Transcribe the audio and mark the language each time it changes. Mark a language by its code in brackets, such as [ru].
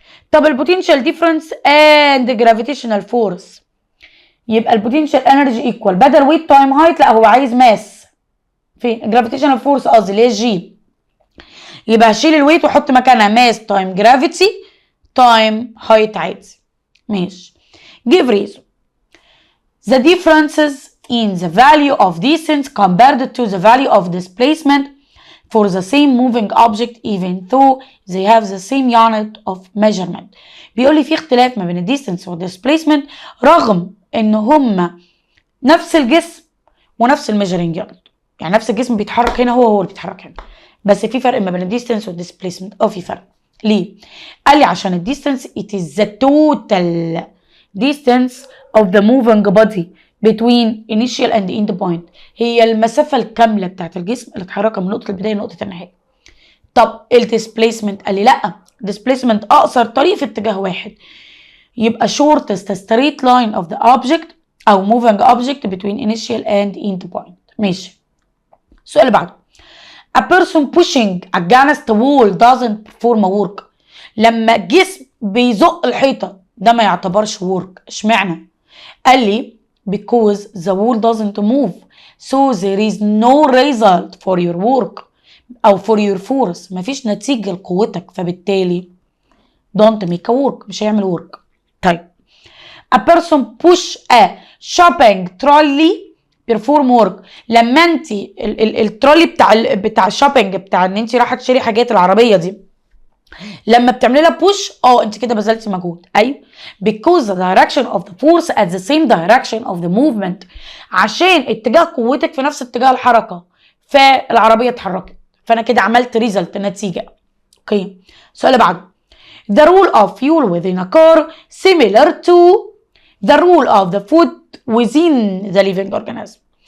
[ar] طب البوتنشال ديفرنس and [en] gravitational force، [ar] يبقى البوتنشال انرجي equal بدل ويت تايم هايت، لا هو عايز ماس فين؟ gravitational force قصدي اللي هي جي، يبقى هشيل الويت واحط مكانها ماس تايم جرافيتي تايم هايت عادي. ماشي. [en] give reason. The differences in the value of distance compared to the value of displacement for the same moving object even though they have the same unit of measurement. [ar] بيقول لي في اختلاف ما بين الديستنس والديسبليسمنت رغم ان هما نفس الجسم ونفس الميجرنج يونت، يعني نفس الجسم بيتحرك هنا هو اللي بيتحرك هنا، بس في فرق ما بين الديستنس والديسبليسمنت. في فرق. ليه؟ قال لي عشان الديستنس [en] it is the total distance of the moving body between initial and end point، [ar] هي المسافة الكاملة بتاعت الجسم اللي اتحركها من نقطة البداية لنقطة النهاية. [en] طب الديسبليسمنت قال لي لا، displacement [ar] أقصر طريق في اتجاه واحد، يبقى [en] shortest straight line of the object أو moving object between initial and end point. [ar] ماشي. السؤال اللي بعده [en] a person pushing against wall doesn't perform a work. [ar] لما الجسم بيزق الحيطة ده ما يعتبرش work. اشمعنى؟ قال لي [en] because the wall doesn't move so there is no result for your work أو for your force، [ar] مفيش نتيجة لقوتك، فبالتالي [en] don't make a work، [ar] مش هيعمل [en] work. طيب a person push a shopping trolley perform work. [ar] لما انت الترولي بتاع الشوبينج، بتاع ان انت رايحه تشتري حاجات العربيه دي، لما بتعملي لها بوش انت كده بذلتي مجهود. ايوه [en] because the direction of the force at the same direction of the movement، [ar] عشان اتجاه قوتك في نفس اتجاه الحركه فالعربيه اتحركت، فانا كده عملت ريزلت، نتيجه. اوكي السؤال اللي بعده [en] the rule of fuel within a car similar to the rule of the food within the living organism.